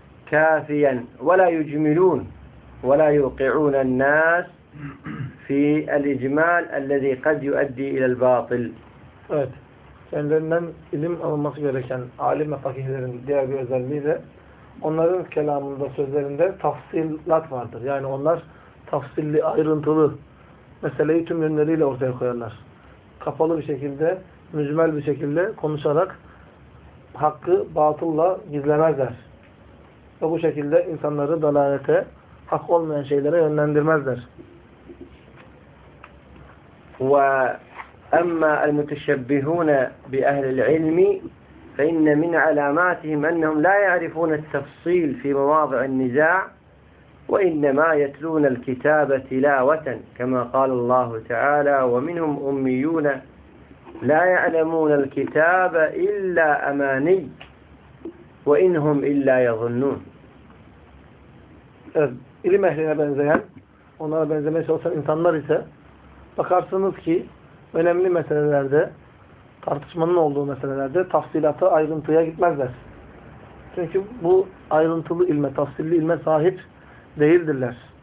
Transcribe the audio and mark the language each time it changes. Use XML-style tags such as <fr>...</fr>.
<ar>كافيا ولا يجملون ولا يوقعون الناس في الإجمال الذي قد يؤدي إلى الباطل.</ar> <tr>Evet. Kendilerinden ilim alınması gereken alim ve fakihlerin diğer bir özelliği de onların kelamında, sözlerinde tafsilat vardır. Yani onlar tafsilli, ayrıntılı meseleyi tüm yönleriyle ortaya koyarlar. Kapalı bir şekilde, mücmel bir şekilde konuşarak hakkı batılla gizlemezler. Ve bu şekilde insanları dalalete, hak olmayan şeylere yönlendirmezler.</tr> <ar>Ve أما المتشبهون بأهل العلم فإن من علاماتهم أنهم لا يعرفون التفصيل في مواضع النزاع وإنما يتلون الكتاب تلاوة كما قال الله تعالى ومنهم أميون لا يعلمون الكتاب إلا أماني وإنهم إلا يظنون.</ar> <tr>إلم أهلنا بنزيان onlara benzemeye çalışan insanlar ise bakarsınız ki önemli meselelerde, tartışmanın olduğu meselelerde tafsilata, ayrıntıya gitmezler. Çünkü bu ayrıntılı ilme, tafsilli ilme sahip değildirler.</tr>